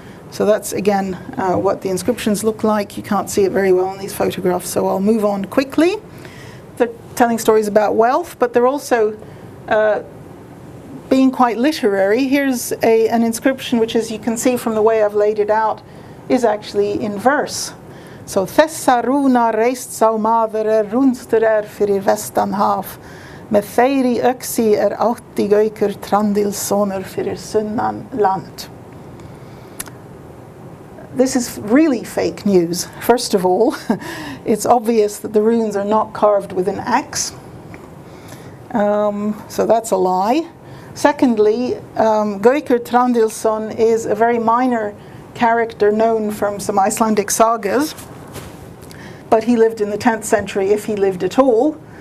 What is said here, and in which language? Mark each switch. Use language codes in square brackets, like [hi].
[en] So that's, again, what the inscriptions look like. You can't see it very well in these photographs, so I'll move on quickly. They're telling stories about wealth, but they're also being quite literary. Here's an inscription which, as you can see from the way I've laid it out, is actually in verse. [is] So, Thessa runa reist sá maður runster fyrir vestan haf, með þeirri öxi átti Gaukur Trandilssonur fyrir sunnan land. [en] This is really fake news. First of all, it's obvious that the runes are not carved with an axe. So that's a lie. Secondly, Gaukur Trandilsson is a very minor character known from some Icelandic sagas, but he lived in the 10th century, if he lived at all.